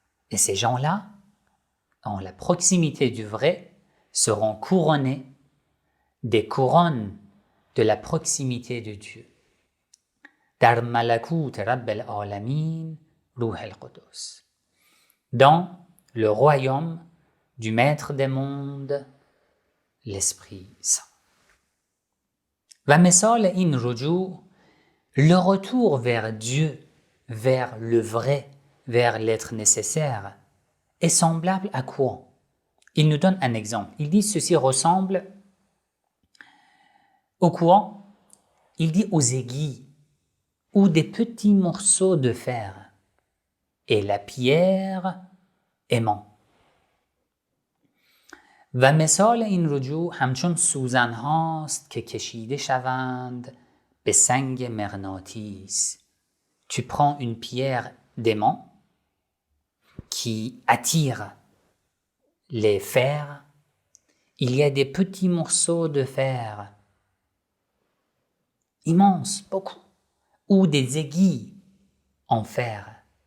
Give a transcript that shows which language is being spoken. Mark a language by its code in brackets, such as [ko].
[fr] Et ces gens-là, dans la proximité du vrai, seront couronnés des couronnes de la proximité de Dieu. [fa] در ملکوت رب العالمین روح القدس. [fr] Dans le royaume du maître des mondes, l'Esprit Saint. [fa] و مثال این رجوع, [fr] le retour vers Dieu, vers le vrai, vers l'être nécessaire, est semblable à quoi? Il nous donne un exemple. Il dit ceci ressemble au quoi? Il dit aux aiguilles ou des petits morceaux de fer et la pierre aimant. [fa] و مثال این رجوع همچون سوزن هاست که کشیده شوند به سنگ مغناطیس. [fr] Tu prends une pierre d'aimant qui attire les fers. Il y a des petits morceaux de fer immenses, beaucoup, ou des aiguilles en fer.